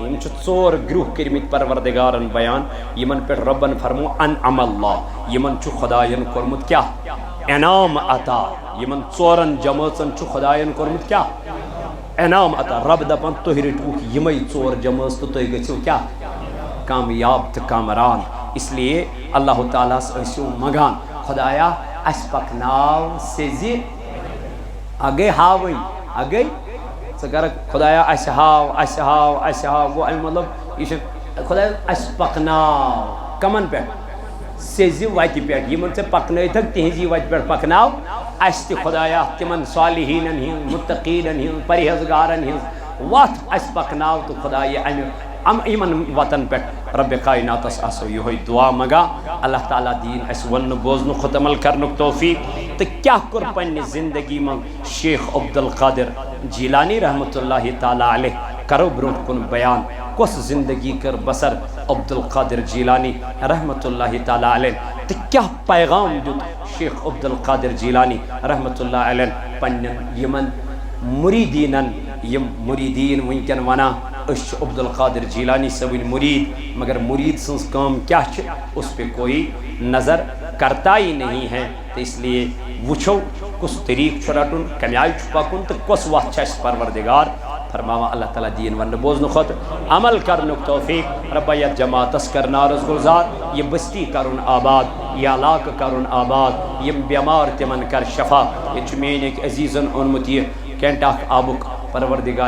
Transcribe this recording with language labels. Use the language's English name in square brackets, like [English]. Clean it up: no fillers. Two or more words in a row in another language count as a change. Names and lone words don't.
[Kashmiri] یم چھِ ژور گروہ کٔرمٕتۍ پروردگارن بیان یمن پٮ۪ٹھ ربن فرمو انعم اللہ یمن چھُ خداین کوٚرمُت کیاہ انعام عطا. یمن ژورن جمٲژن چھُ خداین کوٚرمُت کیاہ انعام عطا. رب دپان تُہۍ رٔٹوُکھ یمے ژور جمٲژ تہٕ تُہۍ گٔژھِو کیاہ کامیاب تہٕ کامران. [Urdu] اس لیے [Kashmiri] اللہ تعالیٰ ٲسِو منگان خدایا اس پکناو سیزِ اگے ہاوٕنۍ اگے ژٕ کر خدایا اس ہاو اس ہاو اس ہاو. گوٚو امیُک مطلب یہِ چھُ خدایا اس پکناو کمن پٮ۪ٹھ سیزِ وتہِ پٮ۪ٹھ یِمن ژےٚ پکنٲیتھکھ تِہنٛزی وتہِ پٮ۪ٹھ پکناو اس تہِ خدایا تِمن صالحیٖنن ہِنٛز مُتقیٖنن ہِنٛز پرہیزگارن ہِنٛز وتھ اس پکناو تہٕ خدایا امہِ یمن وتن پٮ۪ٹھ رب کائناتس آسو یہوے دعا منگا. اللہ تعالیٰ دین اس ون بوزن خود عمل کرنک توفیق. تہٕ کیاہ کوٚر پننہِ زندگی منٛز شیخ عبدالقادر جیلانی [Arabic] رحمۃ اللہ تعالیٰ علیہ [Kashmiri] کرو برونٛٹھ کُن بیان کۄس زندگی کر بسر عبدالقادر جیلانی [Arabic] رحمۃ اللہ تعالیٰ علیہ [Kashmiri] تہٕ کیاہ پیغام دیُت شیخ عبدالقادر جیلانی [Arabic] رحمۃ اللہ علیہ [Kashmiri] پننٮ۪ن یمن مریدینن یم مریدین ونکٮ۪ن ونان أسۍ چھِ عبدالقادر جیلانی صٲبٕنۍ مرید مگر مرید سٕنٛز کٲم کیاہ چھِ [Urdu] اس پہ کوئی نظر کرتا ہی نہیں ہے. تو اس لیے [Kashmiri] وچھو کس طریق چھُ رٹُن کمہِ آیہِ چھُ پکُن تہٕ کۄس وتھ چھِ اَسہِ پروردگار فرماوان اللہ تعالیٰ دین ون بوزنہٕ خٲطرٕ عمل کرنُک توفیق. ربا یتھ جماعتس کر نارس گلزار یہ بستی کرُن آباد یہ علاقہ کرن آباد یم بیمار تمن کر شفا یہ میک عزیزن اونمت یہ کینٹ اخ آبک پروردگار